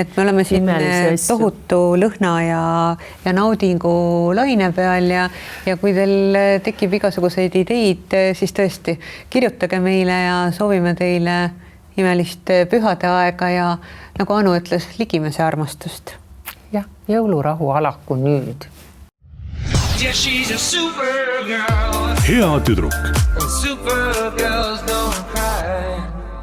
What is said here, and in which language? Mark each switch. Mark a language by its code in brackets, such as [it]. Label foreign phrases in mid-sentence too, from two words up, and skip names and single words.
[et] Et me oleme siin tohutu lõhna ja naudingu laine peal ja kui teil tekib igasuguseid ideid, siis tõesti kirjutage meile ja soovime teile imelist pühade aega ja nagu Anu ütles, ligimese armastust. Jah, jõulurahu alaku nüüd. [en] Yeah, she's a super girl. [et] Hea tüdruk. [en] Super girls don't cry.